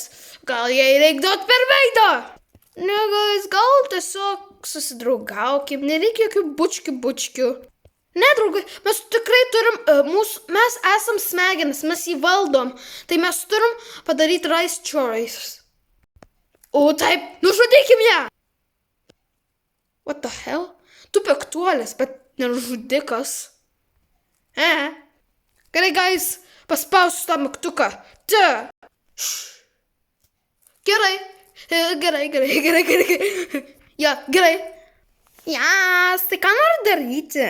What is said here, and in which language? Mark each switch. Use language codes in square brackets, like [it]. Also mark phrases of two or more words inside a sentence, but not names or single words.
[lt] Gal jai reik duot per veidą? Ne, guys, gal tiesiog susidraugaukim. Nereikia jokių bučkių. Ne, draugai, mes tikrai turim, mes esam smegenis, mes jį valdom. Tai mes turim padaryti [en] rice choice. [lt] O taip, nužudykim ją. [en] What the hell? [lt] Tu piktuolis, bet nežudikas. Gerai, guys, paspausiu tą mygtuką. Gerai. Ja, gerai. Tai ką nori daryti?